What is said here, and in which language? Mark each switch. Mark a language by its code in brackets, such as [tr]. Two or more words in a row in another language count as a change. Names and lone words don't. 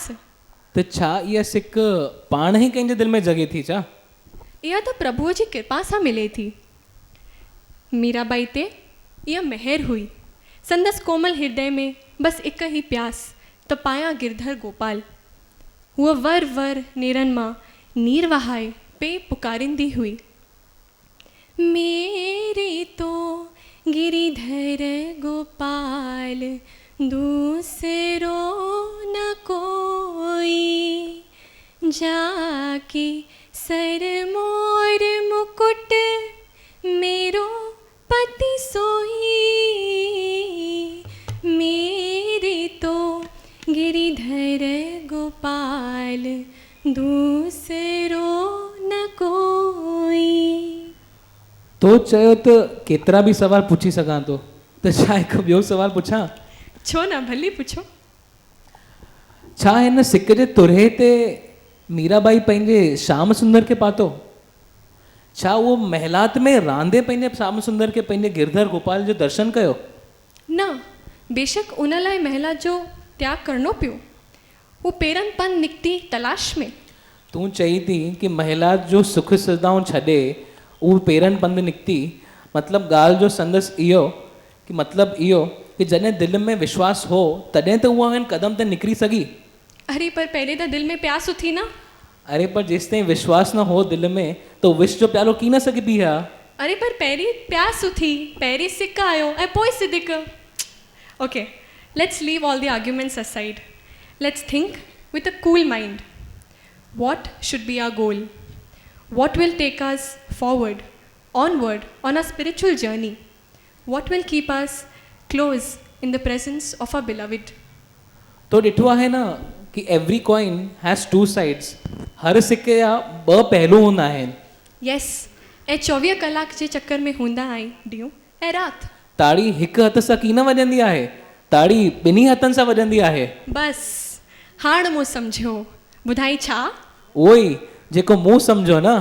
[sd] त छा इहा सिक पाण ई कंहिंजे दिलि में जॻे थी छा? इहा त प्रभुअ जी कृपा सां मिले थी. मीराबाई ते इहा मेहर हुई. संदसि कोमल हृदय में बसि हिक ई प्यास त पायां गिरधर गोपाल. हूअ वर वर नेरनि मां नीर वहाए पे पुकारींदी हुई. [hi] मेरे तो गिरिधर गोपाल दूसरो न कोई, जाके सर मोर मुकुट मेरो पति सोई. मेरे तो गिरिधर गोपाल दूसरो न कोई. [sd] तो चयो त केतिरा बि सवाल पुछी सघां थो, त छा हिकु ॿियो सवाल पुछां? छो न, भली पुछो. छा हिन सिक जे तुरहे ते मीराबाई पंहिंजे श्याम सुंदर खे पातो? छा उहो महिलात में रांदे पंहिंजे श्याम सुंदर खे पंहिंजे गिरधर गोपाल जो दर्शन कयो? न, बेशक उन लाइ महिला जो त्याग करणो पियो. हू पेरनि पन निकिती तलाश में. तूं चई थी कि महिला जो सुख सुविधाऊं छॾे उहो पेरनि पंधु निकिती. मतिलबु ॻाल्हि जो संदसि इहो कि जॾहिं दिलि में विश्वास हो तॾहिं त उहा हिन क़दम ते निकिरी सघी. अरे पर पहले तो दिल में प्यास उथी ना. अरे पर जेसि ताईं विश्वास न हो दिलि में त विष जो प्यालो की न सघी पी आहे. अरे पर पहिरीं प्यास उथी, पहिरीं सिक आयो ऐं पोइ सिदिक. [en] Okay, let's leave all the arguments aside. Let's think with a cool mind. What should be our goal? What will take us forward, onward on our spiritual journey? What will keep us close in the presence of our beloved? [sd] तो ॾिठो आहे न कि [en] every coin has two sides. [sd] हर सिके जा ॿ पहलू हूंदा आहिनि. Yes, ऐं 24 कलाक जे चक्कर में हूंदा आहिनि ॾींहुं ऐं राति. ताड़ी हिकु हथ सां की न वॼंदी आहे, ताड़ी ॿिन्ही हथनि सां वॼंदी आहे. बसि हाणे मूं सम्झियो. ॿुधाई छा? उहो ई जेको मूं सम्झो न.